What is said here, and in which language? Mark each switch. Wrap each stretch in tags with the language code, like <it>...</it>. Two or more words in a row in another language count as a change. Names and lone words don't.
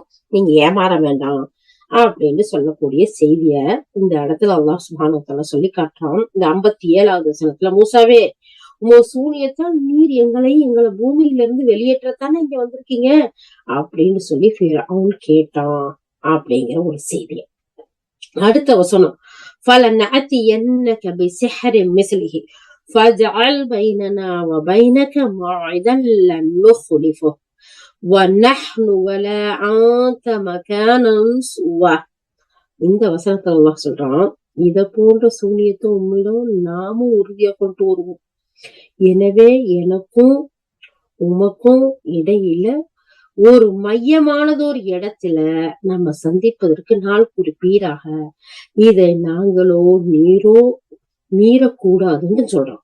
<ta>நீங்க ஏமாற வேண்டாம் அப்படின்னு சொல்லக்கூடிய செய்திய இந்த இடத்துல</ta> <ar>الله سبحانه وتعالى</ar> <ta>சொல்லி காட்டுறான். இந்த 57வது வசனத்துல, மூசாவே, உங்க சூனியத்தால் நீர் எங்களை பூமியில இருந்து வெளியேற்றத்தானே இங்க வந்திருக்கீங்க அப்படின்னு சொல்லி ஃபிரௌன் கேட்டான் அப்படிங்கிற ஒரு செய்திய. அடுத்த வசனம்,</ta> <ar>فَلَنَأْتِيَنَّكَ بِسِحْرٍ مِثْلِهِ فَاجْعَلْ بَيْنَنَا وَبَيْنَكَ مَوْعِدًا لَّن نُخْلِفَهُ وَنَحْنُ وَلَا أَنْتَ مَكَانًا سُوًى.</ar> <ta>இந்த வசனத்துல அல்லாஹ் சொல்றான், இத போன்ற சூனியத்தை உம்மிடம் நாமும் உறுதியா கொண்டு வருவோம். எனவே எனக்கும் உமக்கும் இடையில ஒரு மையமானதொரு இடத்துல நம்ம சந்திப்பதற்கு நாள் குறிப்பீராக இதை நாங்களோ நீரோ மீறக்கூடாதுன்னு சொல்றோம்.</ta>